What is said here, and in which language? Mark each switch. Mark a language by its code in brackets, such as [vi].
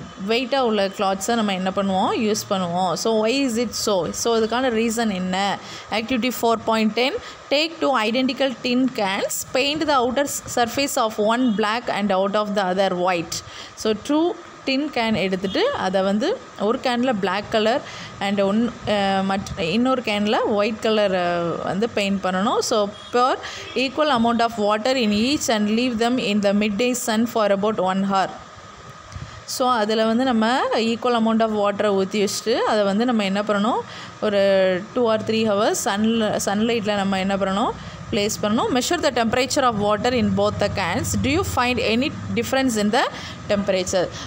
[ta] வெயிட்டாக உள்ள கிளாத்ஸை நம்ம என்ன பண்ணுவோம், யூஸ் பண்ணுவோம். [en] so why is it so [ta] இதுக்கான ரீசன் என்ன? [en] Activity 4.10, take 2 identical tin cans, paint the outer surface of one black and out of the other white. [ta] So 2 tin can எடுத்துகிட்டு அதை வந்து ஒரு கேனில் பிளாக் கலர் அண்ட் இன்னொரு கேனில் ஒயிட் கலர் வந்து பெயிண்ட் பண்ணணும். [en] So pour equal amount of water in each and leave them in the midday sun for about 1 hour. [ta] So அதில் வந்து நம்ம ஈக்குவல் அமௌண்ட் ஆஃப் வாட்டரை ஊற்றி வச்சுட்டு அதை வந்து நம்ம என்ன பண்ணணும், ஒரு 2 or 3 hours சன்லைட்டில் நம்ம என்ன பண்ணணும், ப்ளேஸ் பண்ணணும். [en] Measure the temperature of water in both the cans. Do you find any difference in the temperature?